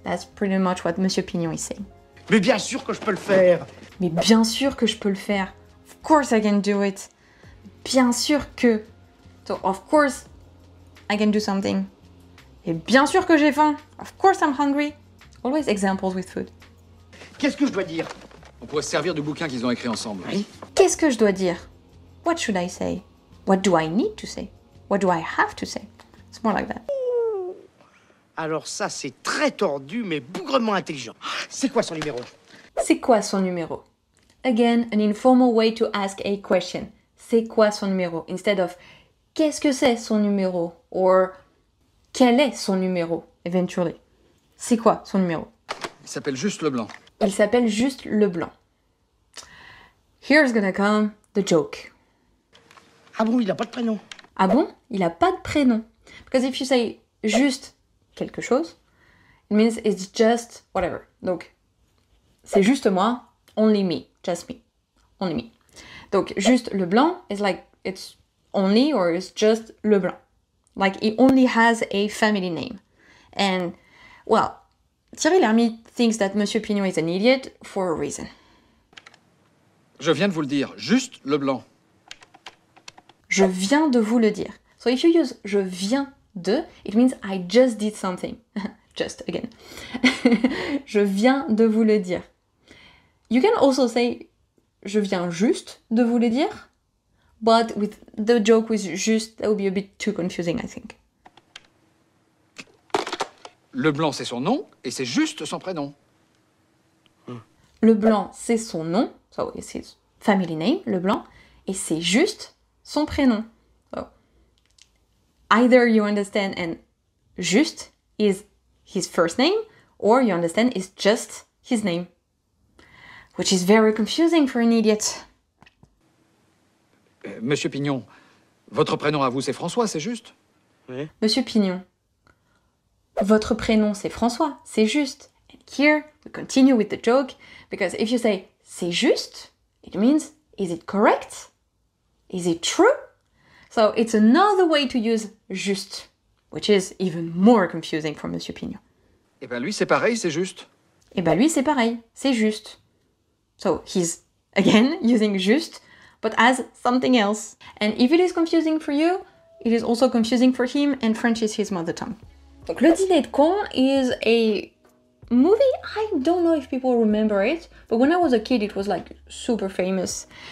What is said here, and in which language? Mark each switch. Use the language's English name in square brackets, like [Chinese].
[English] That's pretty much what Monsieur Pignon is saying. [French] Mais bien sûr que je peux le faire. Mais bien sûr que je peux le faire. [English] Of course I can do it. [French] Bien sûr que. [English] So of course I can do something. [French] Et bien sûr que j'ai faim. [English] Of course I'm hungry. Always examples with food. [French] Qu'est-ce que je dois dire? On pourrait se servir du bouquin qu'ils ont écrit ensemble. Oui? Qu'est-ce que je dois dire? [English] What should I say? What do I need to say? What do I have to say? It's more like that. [French] Alors ça, c'est très tordu, mais bougrement intelligent. C'est quoi son numéro? C'est quoi son numéro? [English] Again, an informal way to ask a question. [French] C'est quoi son numéro? [English] Instead of [French] qu'est-ce que c'est son numéro? Or quel est son numéro? Eventually. C'est quoi son numéro? Il s'appelle juste Leblanc. Il s'appelle juste Leblanc. [English] Here's gonna come the joke. [French] Ah bon, il n'a pas de prénom? Ah bon? Il a pas de prénom. [English] Because if you say [French] juste quelque chose, [English] it means it's just whatever. [French] Donc, c'est juste moi, [English] only me, just me, only me. [French] Donc, juste Leblanc [English] is like, it's only or it's just Leblanc. Like, he only has a family name. And, well, Thierry Lhermitte thinks that Monsieur Pignon is an idiot for a reason. [French] Je viens de vous le dire, juste Leblanc. Je viens de vous le dire. [English] So if you use [French] je viens de, [English] it means I just did something. Just, again. [French] Je viens de vous le dire. [English] You can also say [French] je viens juste de vous le dire, [English] but with the joke with juste, that would be a bit too confusing, I think. [French] Leblanc, c'est son nom, et c'est juste son prénom. Leblanc, c'est son nom, [English] so it's his family name, [French] Leblanc, et c'est juste son prénom. [English] So, either you understand and juste is his first name, or you understand is just his name. Which is very confusing for an idiot. [French] Monsieur Pignon, votre prénom à vous, c'est François, c'est juste? Oui. Monsieur Pignon, votre prénom c'est François, c'est juste. [English] And here we continue with the joke, because if you say [French] c'est juste, [English] it means is it correct? Is it true? So it's another way to use juste, which is even more confusing for Monsieur Pignon. Eh ben lui, c'est pareil, c'est juste. Et ben lui c'est pareil, c'est juste. So he's again using juste, but as something else. And if it is confusing for you, it is also confusing for him, and French is his mother tongue. Donc Le Dîner de Cons is a movie, I don't know if people remember it, but when I was a kid it was like super famous.